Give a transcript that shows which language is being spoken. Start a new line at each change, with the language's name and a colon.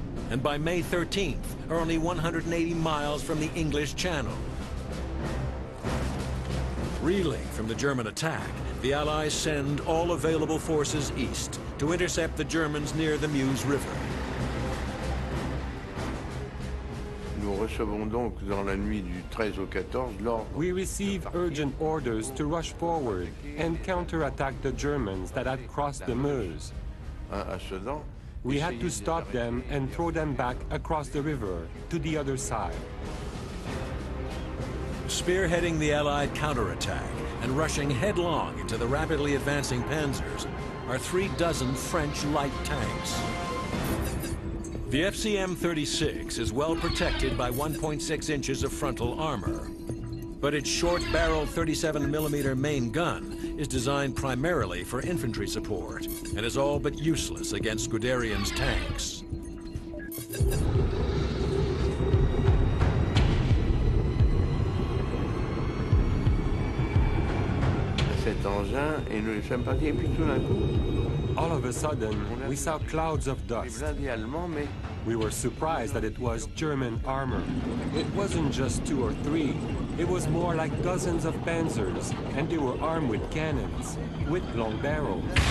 English: And by May 13th, are only 180 miles from the English Channel. Reeling from the German attack, the Allies send all available forces east to intercept the Germans near the Meuse River.
French: Nous recevons donc dans la nuit du 13 au 14 l'ordre.
English: We receive urgent orders to rush forward and counterattack the Germans that had crossed the Meuse.
French: À Sedan.
English: We had to stop them and throw them back across the river to the other side. Spearheading the Allied counterattack and rushing headlong into the rapidly advancing panzers are 36 French light tanks. The FCM-36 is well protected by 1.6 inches of frontal armor, but its short-barreled 37mm main gun is designed primarily for infantry support and is all but useless against Guderian's tanks.
French: Cet engin et nous sommes partis et puis tout d'un coup.
English: All of a sudden, we saw clouds of dust. We were surprised that it was German armor. It wasn't just 2 or 3. It was more like dozens of panzers, and they were armed with cannons, with long barrels.